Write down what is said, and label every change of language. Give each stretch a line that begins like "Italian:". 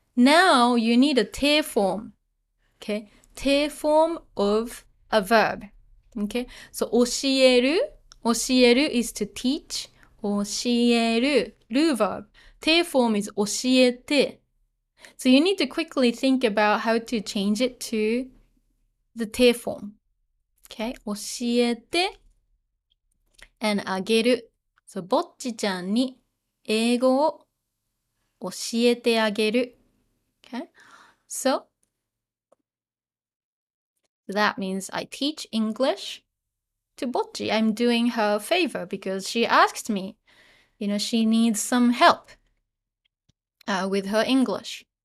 English: Now you need a te form. Okay, te form of a verb. Okay, so 教えるis to teach. 教える verb. Te form is 教えて. So you need to quickly think about how to change it to the te form. Okay, 教えて and あげる.
Japanese: So ぼっちちゃんに英語を教えてあげる.
English: Okay, so that means I teach English to Bocchi. I'm doing her a favor because she asked me. She needs some help with her English.